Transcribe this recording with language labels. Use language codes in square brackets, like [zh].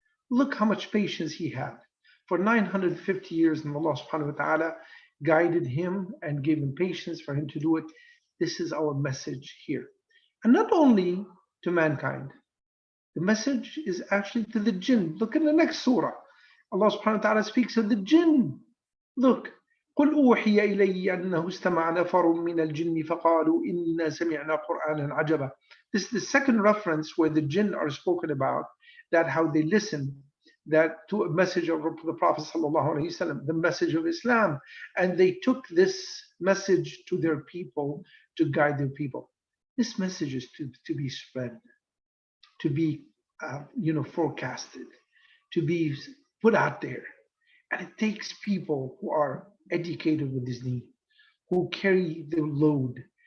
[en] Look how much patience he had. For 950 years, and Allah subhanahu wa ta'ala guided him and gave him patience for him to do it. This is our message here. And not only to mankind, the message is actually to the jinn. Look in the next surah. Allah subhanahu wa ta'ala speaks of the jinn. Look. [ar] قل أوحي إلي أنه استمع نفر من الجن فقالوا إنا سمعنا قرآنا عجبا. [en] This is the second reference where the jinn are spoken about, that how they listened that to a message of the Prophet sallallahu alaihi wasallam, the message of Islam, and they took this message to their people to guide their people. This message is to be spread, to be forecasted, to be put out there, and it takes people who are educated with this need, who carry the load.